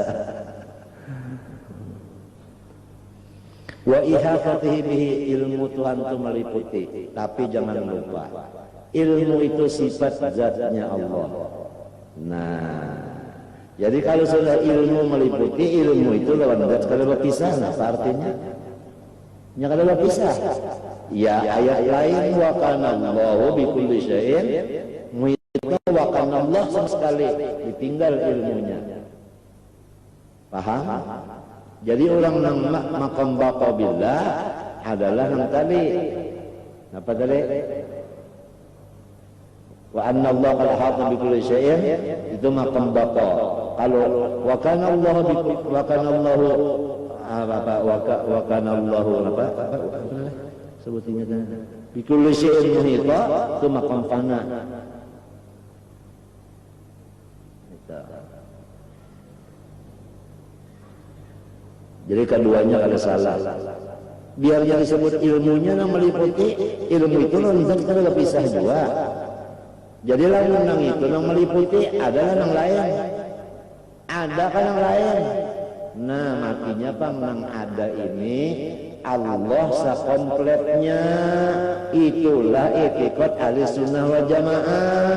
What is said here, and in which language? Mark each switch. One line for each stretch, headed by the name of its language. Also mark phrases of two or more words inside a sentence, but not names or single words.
Arabic: Wa ihatatihi bihi,
Banjar: ilmu Tuhan itu meliputi, tapi jangan lupa ilmu itu sifat zatnya Allah. Nah, jadi kalau sudah ilmu meliputi, ilmu itu lawan zat kada berpisah. Nah, apa artinya? Nya kada berpisah. Ya ayat lain
Arabic: wa kana Allahu bi kulli syai'in muhita, wa kana
Banjar: Allah sama sekali ditinggal ilmunya. Paham? Jadi orang nang maqam
Arabic: baqa billah
Banjar: adalah nang tadi apa tadi?
Arabic: Wa anna Allah qad ahata bi kulli syai'in, itu maqam baqa.
Banjar: Kalau
Arabic: wa kana Allah
Banjar: sebutnya kan
Arabic: bi kulli syai'in muhita,
Banjar: itu maqam fana. Jadi keduanya kalau salah, biar yang disebut ilmunya yang meliputi, ilmu itu nanti kita pisah juga. Jadi lamun nang itu nang meliputi adalah nang lain, ada kan nang lain. Nah makinya pang nang ada ini Allah sakompletnya, itulah i'tiqad
Arabic: ahlussunnah wal jamaah.